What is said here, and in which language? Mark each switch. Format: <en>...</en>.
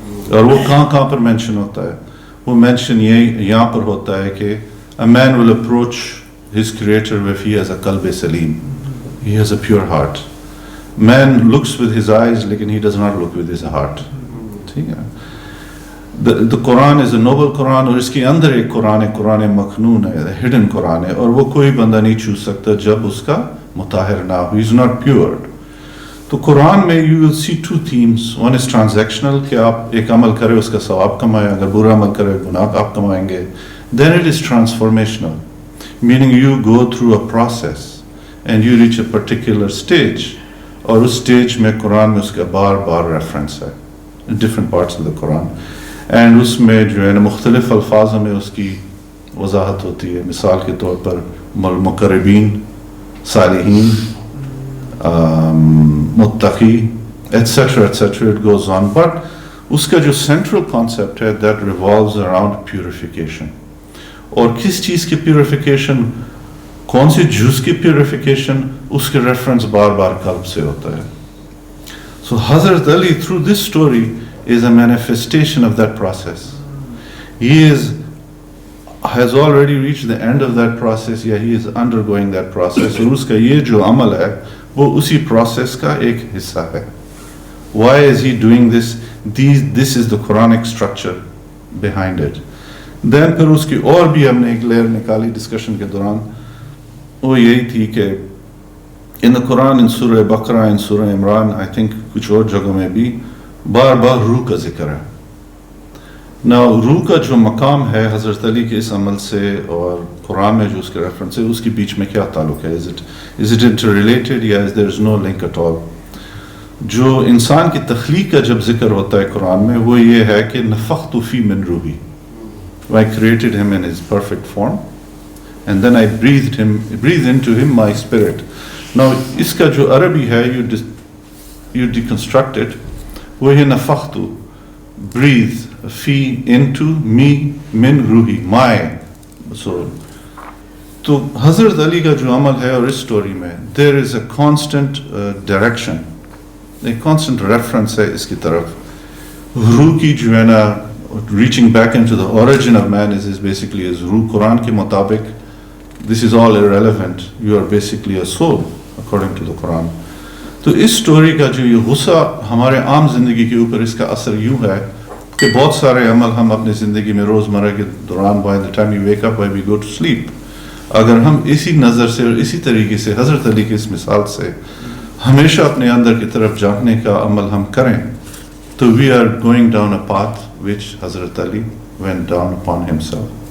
<ur>اور وہ کہاں پر mention ہوتا ہے؟ وہ mention یہاں پر ہوتا ہے کہ</ur> <en>a man will approach his creator if he has a qalb salim, he has a pure heart. Man looks with his eyes</en> <ur>لیکن</ur> <en>he does not look with his heart.</en> <ur>ٹھیک ہے.</ur> <en>The Quran is a noble Quran,</en> <ur>اور اس کے اندر ایک قرآن مخنون ہے, hidden قرآن ہے, اور وہ کوئی بندہ نہیں چھو سکتا جب اس کا مطہر نہ ہو.</ur> <en>He is not pure.</en> <ur>تو قرآن میں</ur> <en>you will see two themes. One is transactional,</en> <ur>کہ آپ ایک عمل کرے اس کا ثواب کمائیں, اگر برا عمل کرے گناہ آپ کمائیں گے.</ur> <en>Then it is transformational, meaning you go through a process and you reach a particular stage,</en> <ur>اور اس stage میں قرآن میں اس کا بار بار reference ہے</ur> <en>in different parts of the Quran.</en> <ur>And اس میں جو ہے نا مختلف الفاظ میں اس کی وضاحت ہوتی ہے. مثال کے طور پر مقربین, صالحین, متقی, et cetera et cetera,</ur> <en>It goes on.</en> <ur>But اس کا جو سینٹرل کانسیپٹ ہے</ur> <en>That revolves around purification.</en> <ur>اور کس چیز کی پیوریفیکیشن, کون سی جز کی پیوریفیکیشن, اس کے ریفرنس بار بار قلب سے ہوتا ہے. سو حضرت علی</ur> <en>Through this story is a manifestation of that process. He has already reached the end of that process, he is undergoing that process.</en> <ur>اور اس کا یہ جو عمل ہے وہ اسی پروسیس کا ایک حصہ ہے.</ur> <en>Why is he doing this? This is the Quranic structure behind it.</en> <ur>Then پھر اس کی اور بھی ہم نے ایک لیئر نکالی ڈسکشن کے دوران, وہ یہی تھی کہ</ur> <en>in the Quran, in Surah Baqarah, in Surah Imran, I think</en> <ur>کچھ اور جگہوں میں بھی بار بار روح کا ذکر ہے. Now روح کا جو مقام ہے حضرت علی کے اس عمل سے اور قرآن میں جو اس کے ریفرنس ہے, اس کے بیچ میں کیا تعلق ہے؟</ur> <en>Is it interrelated</en> <ur>یا</ur> <en>there is no link at all?</en> <ur>جو انسان کی تخلیق کا جب ذکر ہوتا ہے قرآن میں, وہ یہ ہے کہ نفخت فی من روحی,</ur> <en>I created him in his perfect form and then I breathed into him my spirit.</en> <ur>Now اس کا جو عربی ہے,</ur> <en>you deconstruct it,</en> <ur>وہ ہے نفخت, breathe, فی into me من روحی, my soul. تو حضرت علی کا جو عمل ہے اور اس سٹوری میں</ur> <en>there is a constant direction,</en> <ur>ایک constant reference ہے اس کی طرف. روح کی جو ہے نا,</ur> <en>reaching back into the origin of man is basically as روح.</en> <ur>قرآن کے مطابق</ur> <en>this is all irrelevant, you are basically a soul according to the Quran.</en> <ur>تو اس سٹوری کا جو یہ غصہ ہمارے عام زندگی کے اوپر اس کا اثر یوں ہے کہ بہت سارے عمل ہم اپنی زندگی میں روزمرہ کے دوران</ur> <en>by the time you wake up, when we go to sleep,</en> <ur>اگر ہم اسی نظر سے اور اسی طریقے سے حضرت علی کی اس مثال سے ہمیشہ اپنے اندر کی طرف جھانکنے کا عمل ہم کریں, تو</ur> <en>we are going down a path which</en> <ur>حضرت علی went down upon himself.</ur>